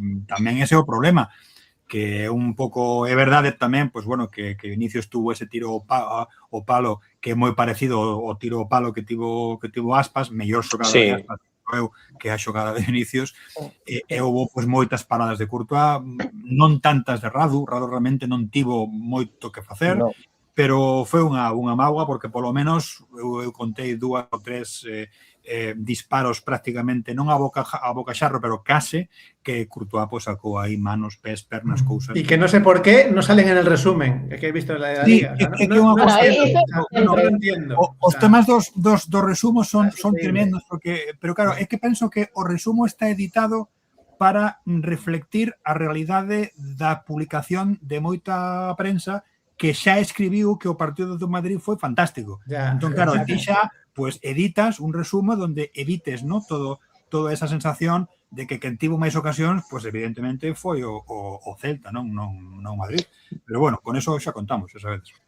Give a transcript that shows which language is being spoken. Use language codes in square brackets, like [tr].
[gl] Tamén ese é o problema, que é un pouco, é verdade tamén, pois bueno, que Vinicius tuvo ese tiro ao palo que é moi parecido ao tiro ao palo que tivo Aspas, mellor xogada de Aspas que a xogada de Vinicius, e houve pois moitas paradas de Courtois, non tantas de Radu realmente non tivo moito que facer, pero foi unha mágoa porque polo menos eu contei 2 ou 3 disparos prácticamente non a bocaxarro, pero case que Courtois pues, sacou aí manos, pés, pernas, cousas. [es] Y que no sé por qué no salen en el resumen que he visto en la liga. No entiendo. [gl] Os temas dos resumos son tremendos, pero claro, é que penso que o resumo está editado para reflectir a realidade da publicación de moita prensa que xa escribiu que o partido do Madrid foi fantástico. Entón, claro, ti xa pues editas un resumo donde evites, ¿no? toda esa sensación de que quen tivo máis ocasións, pues evidentemente foi o Celta, non Madrid. Pero bueno, con eso xa contamos, esa vez.